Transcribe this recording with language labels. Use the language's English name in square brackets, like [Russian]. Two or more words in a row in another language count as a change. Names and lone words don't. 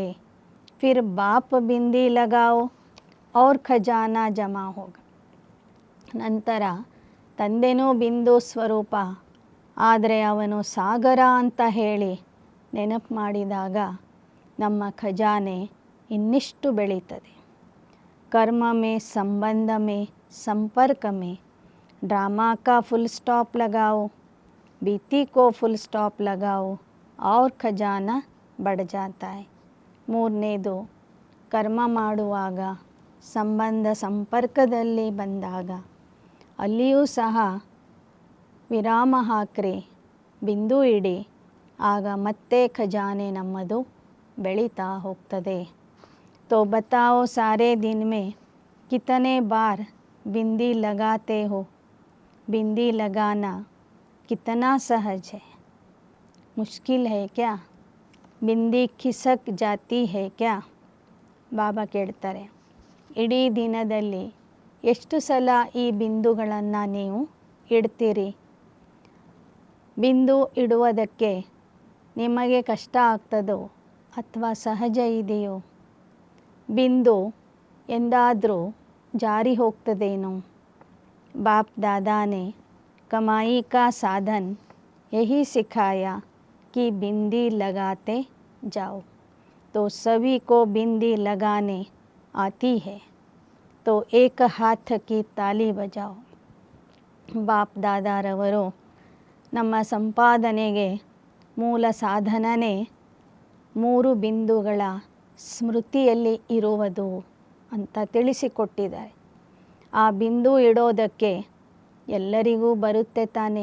[Hindi] फिर बाप बिंदी लगाओ और खज़ाना जमा होगा. [Kannada] ನಂತರ ತಂದೆನೂ ಬಿಂದು ಸ್ವರೂಪ, ಆದರೆ ಅವನು ಸಾಗರ ಅಂತ ಹೇಳಿ ನೆನಪು ಮಾಡಿದಾಗ ನಮ್ಮ ಖಜಾನೆ ಇನ್ನಿಷ್ಟು ಬೆಳೀತದೆ. [Hindi] कर्म में, संबंध में, संपर्क में ड्रामा का फुल स्टॉप लगाओ, बीती को फुल स्टॉप लगाओ और ಖಜಾನಾ बढ़ जाता है. [Kannada] ಮೂರನೇದು, ಕರ್ಮ ಮಾಡುವಾಗ, ಸಂಬಂಧ ಸಂಪರ್ಕದಲ್ಲಿ ಬಂದಾಗ ಅಲ್ಲಿಯೂ ಸಹ ವಿರಾಮ ಹಾಕ್ರಿ, ಬಿಂದು ಇಡಿ, ಆಗ ಮತ್ತೆ ಖಜಾನೆ ನಮ್ಮದು ಬೆಳೀತಾ ಹೋಗ್ತದೆ. [Hindi] तो बताओ सारे दिन में कितने बार बिंदी लगाते हो. बिंदी लगाना कितना सहज है. मुश्किल है क्या. बिंदी खिसक जाती है क्या. [Kannada] ಬಾಬಾ ಕೇಳ್ತಾರೆ, ಇಡೀ ದಿನದಲ್ಲಿ ಎಷ್ಟು ಸಲ ಈ ಬಿಂದುಗಳನ್ನು ನೀವು ಇಡ್ತೀರಿ. ಬಿಂದು ಇಡುವುದಕ್ಕೆ ನಿಮಗೆ ಕಷ್ಟ ಆಗ್ತದೋ ಅಥವಾ ಸಹಜ ಇದೆಯೋ. ಬಿಂದು ಎಂದಾದರೂ ಜಾರಿ ಹೋಗ್ತದೇನೋ. [Hindi] बाप दादा ने कमाई का साधन यही सिखाया कि बिंदी लगाते जाओ. तो सभी को बिंदी लगाने आती है, तो एक हाथ की ताली बजाओ. [Kannada] ಬಾಪ್ ದಾದಾರವರು ನಮ್ಮ ಸಂಪಾದನೆಗೆ ಮೂಲ ಸಾಧನನೇ 3 ಬಿಂದುಗಳ ಸ್ಮೃತಿಯಲ್ಲಿ ಇರುವುದು ಅಂತ ತಿಳಿಸಿಕೊಟ್ಟಿದ್ದಾರೆ. ಆ ಬಿಂದು ಇಡೋದಕ್ಕೆ ಎಲ್ಲರಿಗೂ ಬರುತ್ತೆ ತಾನೆ.